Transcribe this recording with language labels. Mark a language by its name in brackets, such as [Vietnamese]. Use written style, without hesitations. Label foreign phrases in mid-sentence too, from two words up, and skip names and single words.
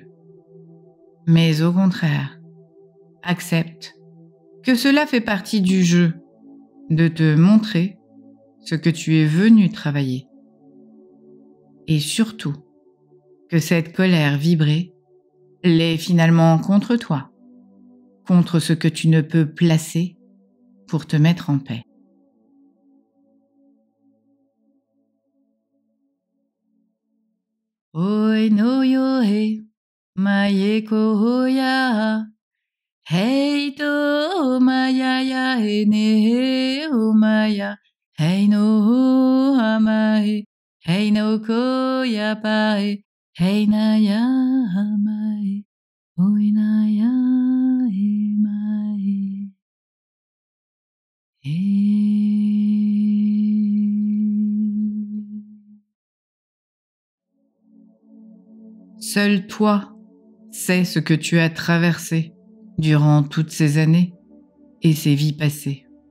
[French] Mais au contraire, accepte que cela fait partie du jeu, de te montrer ce que tu es venu travailler. Et surtout, que cette colère vibrée l'est finalement contre toi, contre ce que tu ne peux placer pour te mettre en paix. Oi no yo he, mae ko hoya, hei to maya ya he ne he o maya, hei no hamae, hei no ko ya pae, hei na ya hamae, oi na ya he mae. Seul toi sais ce que tu as traversé durant toutes ces années et ces vies passées.